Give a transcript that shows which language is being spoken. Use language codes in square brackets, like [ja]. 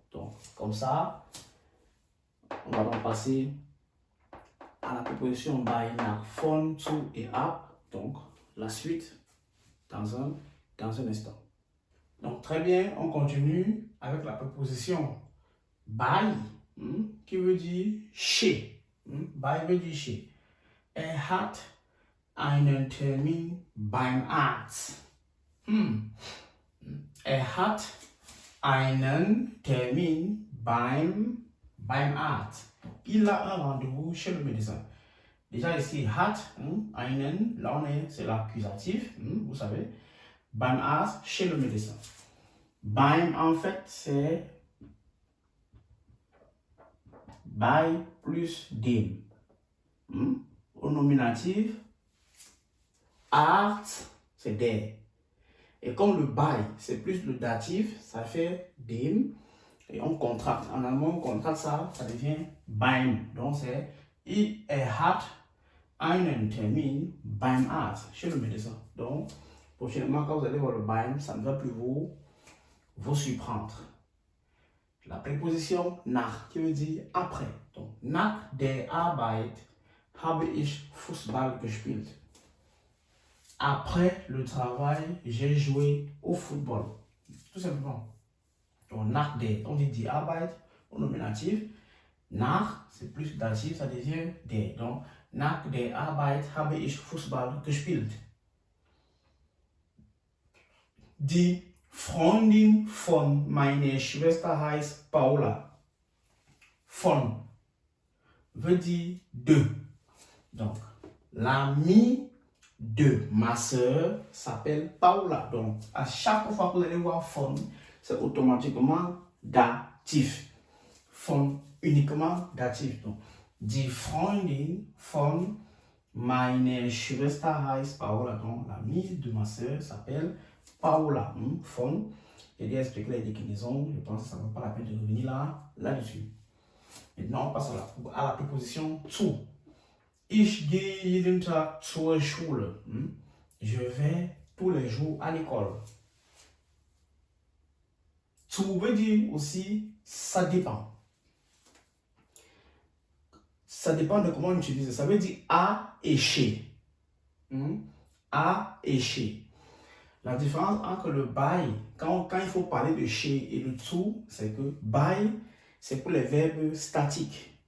[fr] Donc, comme ça, on va donc passer à la préposition by, nach, von, zu et ab. Donc, la suite dans un instant. Donc, très bien, on continue avec la préposition by, qui veut dire chez. By veut dire chez. [de] Hat einen Termin beim Arzt. Hat einen Termin beim Arzt. [fr] Il a un rendez-vous chez le médecin. Déjà ici, hat, einen, là c'est l'accusatif, vous savez. [de] Beim Arzt, [fr] chez le médecin. Beim, en fait, c'est by plus dem. Au nominatif, Arzt, c'est der. Et comme le by, c'est plus le datif, ça fait dem. Et on contracte. En allemand, on contracte ça, ça devient beim. Donc c'est [de] hat einen Termin beim Arzt, [fr] chez le médecin. Donc, prochainement, quand vous allez voir le beim, ça ne va plus vous surprendre. La préposition nach, qui veut dire après. [de] Donc, nach der Arbeit habe ich Fußball gespielt. [fr] Après le travail, j'ai joué au football. Tout simplement. Donc, nach der, on dit die Arbeit au nominatif. Nach, c'est plus datif, ça devient der. [de] Donc, nach der Arbeit habe ich Fußball gespielt. Die Freundin von meiner Schwester heißt Paula. [fr] Von veut dire de. Donc, l'amie de ma soeur s'appelle Paula. Donc, à chaque fois que vous allez voir von, c'est automatiquement datif. Von uniquement datif. [de] Donc, die Freundin von meiner Schwester heißt Paula. [fr] Donc, l'amie de ma soeur s'appelle Paula. Von. J'ai déjà expliqué les déclinaisons. Je pense que ça ne vaut pas la peine de revenir là-dessus. Maintenant, on passe à la préposition zu. [de] Ich gehe jeden Tag zur Schule. [fr] Je vais tous les jours à l'école. Zu veut dire aussi ça dépend. Ça dépend de comment on utilise. Ça veut dire à et chez. À et chez. La différence entre le by, quand il faut parler de chez et le zu, c'est que by, c'est pour les verbes statiques.